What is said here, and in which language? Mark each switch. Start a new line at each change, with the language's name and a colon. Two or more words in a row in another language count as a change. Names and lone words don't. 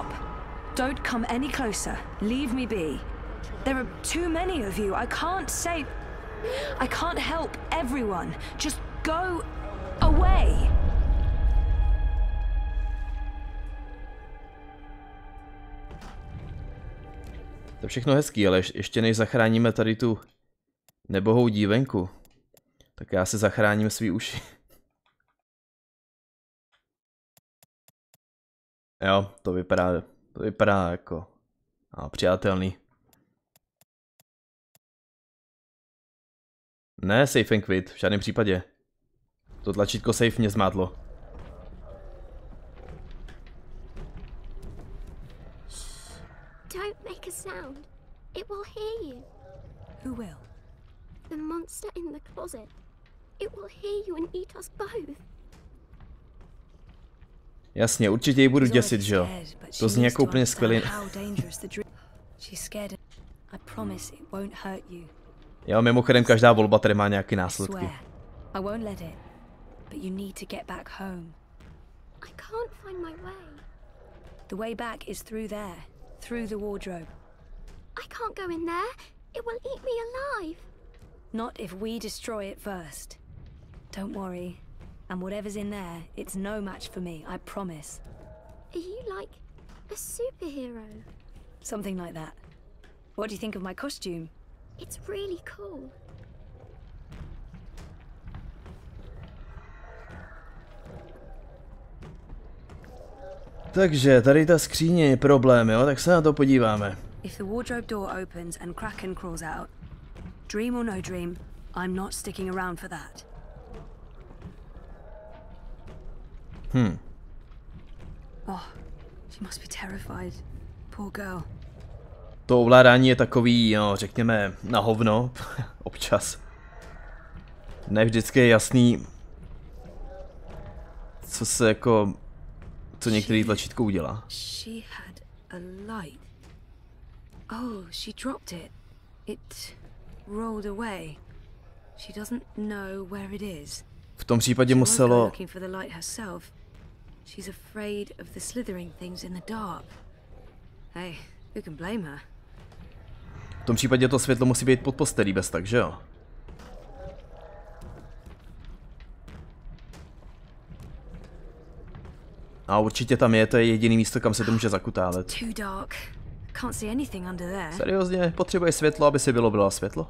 English: Don't come any closer. Leave me be. There are too many of you. I can't help everyone. Just go away.
Czech: To je všechno hezký, ale ještě než zachráníme tady tu nebohou dívenku, tak já si zachráním svý uši. Jo, to vypadá jako přijatelný. Ne,
English: save and quit,
Czech: v žádném případě. To tlačítko save mě zmátlo.
English: Don't make a sound. It will hear you. Who will? The monster in the closet. It will hear you and eat us both.
Czech: Jasně, určitě ji budu děsit, že jo? To zní jako úplně skvělý. Jo, mimochodem každá volba tady má nějaké následky.
English: I can't find my way. The way back is through there, through the wardrobe. I can't go in there. It will eat me alive. Not if we destroy it first. Don't worry. And whatever's in there, it's no match for me, I promise. Are you like a superhero? Something like that. What do you think of my costume? It's really cool.
Czech: Takže tady ta skříně je problém, jo? Tak se na to podíváme.
English: If the wardrobe door opens and Kraken crawls out, dream or no dream, I'm not sticking around for that. Oh, she must be terrified. Poor girl.
Czech: To ovládání je takový, no, řekněme, na hovno, občas. Ne vždycky je jasný, co některý tlačítko udělá.
English: She had a light. Oh, she dropped it. It rolled away. She doesn't know where it is.
Czech: V tom případě muselo...
English: She's afraid of the slithering things in the dark. Hey, who can blame her?
Czech: V tom případě to světlo musí být pod postelí bez tak, že jo? A určitě tam je, to je jediný místo, kam se to může zakutálet. Seriózně, potřebuje světlo, aby si bylo světlo?